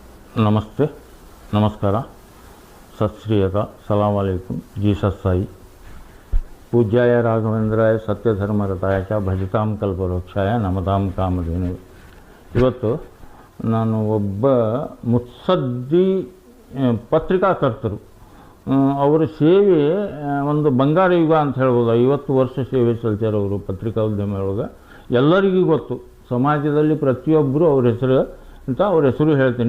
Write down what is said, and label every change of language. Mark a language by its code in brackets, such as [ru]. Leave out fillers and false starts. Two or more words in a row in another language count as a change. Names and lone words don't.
[hi] नमस्ते, नमस्कार, [pa] ਸਤ ਸ੍ਰੀ ਅਕਾਲ, [ar] سلام عليكم, [hi] जीसस साई. [sa] पूज्याय राघवेंद्राय सत्यधर्मरताय ಭಜತಾಂ ಕಲ್ಪವೃಕ್ಷಾಯ ನಮತಾಂ ಕಾಮಧೇನು. [kn] ಇವತ್ತು ನಾನು ಒಬ್ಬ ಮುತ್ಸದ್ದಿ ಪತ್ರಿಕಾಕರ್ತರು, ಅವರ ಸೇವೆ ಒಂದು ಬಂಗಾರ ಯುಗ ಅಂತ ಹೇಳ್ಬೋದು. 50 ವರ್ಷ ಸೇವೆ ಸಲ್ಲಿಸಿರೋರು ಪತ್ರಿಕಾ ಉದ್ಯಮದೊಳಗೆ. ಎಲ್ಲರಿಗೂ ಗೊತ್ತು, ಸಮಾಜದಲ್ಲಿ ಪ್ರತಿಯೊಬ್ಬರು ಅವ್ರ ಹೆಸರು ಅಂತ ಅವ್ರ ಹೆಸರು ಹೇಳ್ತೀನಿ.